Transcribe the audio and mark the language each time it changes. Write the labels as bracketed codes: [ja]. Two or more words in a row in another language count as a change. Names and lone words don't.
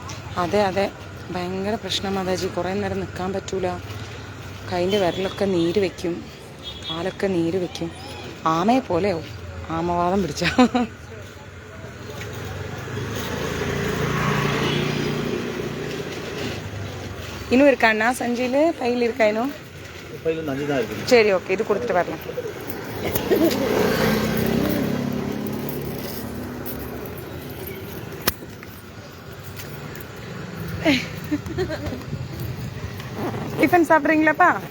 [ml] അതെ അതെ, ഭയങ്കര പ്രശ്നം മാതാജി. കുറേ നേരം നിൽക്കാൻ പറ്റൂല. കൈൻ്റെ വിരലൊക്കെ നീര് വയ്ക്കും, കാലൊക്കെ നീര് വയ്ക്കും. ആമയെ പോലെയാവും, ആമവാദം പിടിച്ച. [ta] இன்னும் இருக்காண்ணா சஞ்சியில் பையில் இருக்கா இன்னும்? சரி, ஓகே, இது கொடுத்துட்டு வரலாம். டிஃபன் சாப்பிட்றீங்களாப்பா?